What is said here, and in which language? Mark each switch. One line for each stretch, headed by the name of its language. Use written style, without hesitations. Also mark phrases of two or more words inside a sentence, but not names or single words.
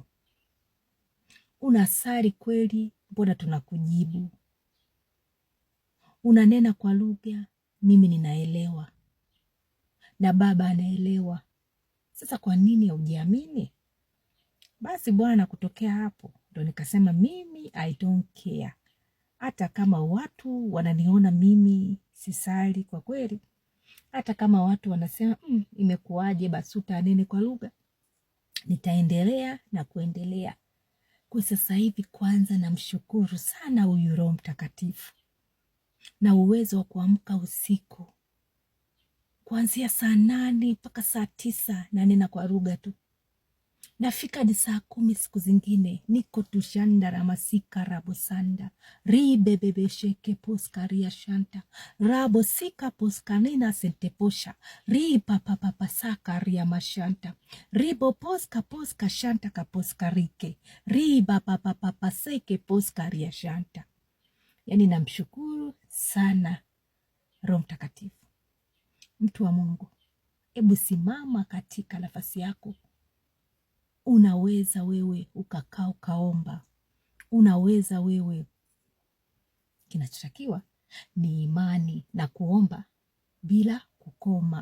Swahili: Unasali kweli? Mbona tunakujibu. Unanena kwa lugha? Mimi ninaelewa na Baba anaelewa. Sasa kwa nini haujiamini? Basi Bwana, kutokea hapo ndo nikasema mimi
English: I don't care.
Swahili: Hata kama watu wananiona mimi sisali kwa kweli, hata kama watu wanasema imekuwaje Basuta anene kwa lugha, nitaendelea na kuendelea. Kwa sasa hivi kwanza namshukuru sana huyu Roho Mtakatifu na uwezo wa kuamka usiku kuanzia saa 8 mpaka saa 9 nanena kwa lugha tu. Nafika hadi saa 10 siku zingine niko tushanda ramasika rabo sanda ribebebe sheke poskaria shanta rabo sika poskanina senteposha ripapapapa sakaria mashanta ribo poska shanta kaposkarike ribapapapa seke poskaria shanta. Yani namshukuru sana Roho Mtakatifu. Mtu wa Mungu, hebu simama katika nafasi yako. Unaweza wewe ukakaa ukaomba. Unaweza wewe, kinachotakiwa ni imani na kuomba bila kukoma.